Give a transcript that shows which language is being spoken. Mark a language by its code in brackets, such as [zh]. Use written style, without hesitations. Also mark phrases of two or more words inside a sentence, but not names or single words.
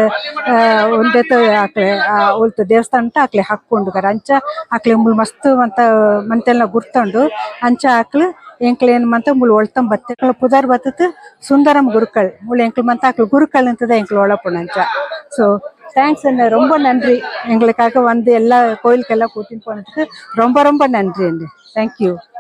[tcy] ಒಂದೇತ ಆಕ್ಲೆ ಒಳ್ತು ದೇವಸ್ಥಾನ ಅಂತ ಆಕ್ಲೆ ಹಕ್ಕುಂಡು ಗರ ಅಂಚ ಆಕ್ಲೆ ಮೂಳು ಮಸ್ತ್ ಮಂತೆಲ್ಲ ಗುರ್ತಂಡು ಅಂಚ ಆಕ್ಲು ಎಂಕ್ಲೇನು ಮಂತ ಮುಳು ಒಳ್ತಂ ಬತ್ತೆ ಪುದಾರ್ ಬತ್ತದು ಸುಂದರಂ ಗುರುಕಲ್ ಮುಳು ಎಂಕ್ಲು ಮಂತ ಆಕ್ಲು ಗುರುಕಲ್ ಅಂತದ ಎಂಕ್ಲು ಒಳಪುಣಂಚ ಸೊ [ta] தேங்க்ஸ் அண்ணா ரொம்ப நன்றி எங்களுக்காக வந்து எல்லா கோயிலுக்கெல்லாம் கூட்டின்னு போனதுக்கு ரொம்ப ரொம்ப நன்றி அண்ணா தேங்க்யூ